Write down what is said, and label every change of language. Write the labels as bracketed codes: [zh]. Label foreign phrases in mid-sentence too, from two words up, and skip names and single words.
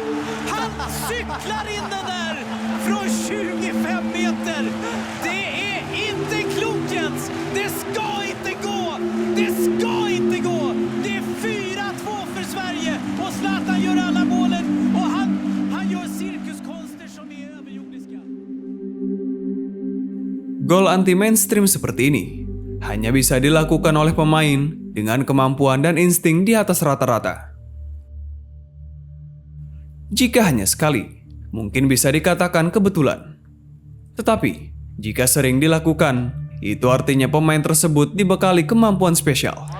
[sv] Han cyklar in den där från 25 meter! Det är inte klokt, Jens! Det ska inte gå! Det ska inte gå! Det är 4-2 för Sverige och Zlatan gör alla målen och han gör cirkuskonster som är överjordiska. [id] Gol anti-mainstream seperti ini hanya bisa dilakukan oleh pemain dengan kemampuan dan insting di atas rata-rata. Jika hanya sekali, mungkin bisa dikatakan kebetulan. Tetapi, jika sering dilakukan, itu artinya pemain tersebut dibekali kemampuan spesial.